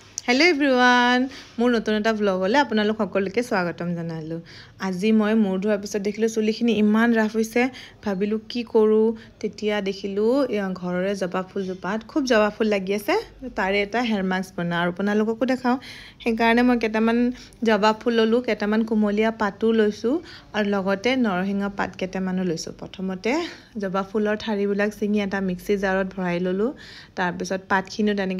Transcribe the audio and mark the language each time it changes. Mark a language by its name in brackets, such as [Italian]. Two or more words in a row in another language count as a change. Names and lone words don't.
[English] Hello everyone [Assamese] মোৰ নতুন এটা ভ্লগলৈ আপোনালোক সকলোকে স্বাগতম জনালো। আজি মই মোৰ ধোৱাৰ পিছত দেখিলো চুলিখিনি ইমান ৰাফ হৈছে ভাবিলো কি কৰো তেতিয়া দেখিলো ঘৰৰে জবা ফুল জোপাত খুব জবা ফুল লাগি আছে তাৰে এটা [English] hair mask [Assamese] বনা আৰু আপোনালোককো দেখাও সেই কাৰণে মই কেটামান জবা ফুল ললো কেটামান কুমলিয়া পাতু লৈছো আৰু লগতে নৰসিংহ পাত কেটামানো লৈছো প্ৰথমতে জবা ফুলৰ ঠাৰিবিলাক চিঙি এটা মিক্সি জাৰত ভৰাই ললো তাৰ পিছত পাতখিনু তেনেকে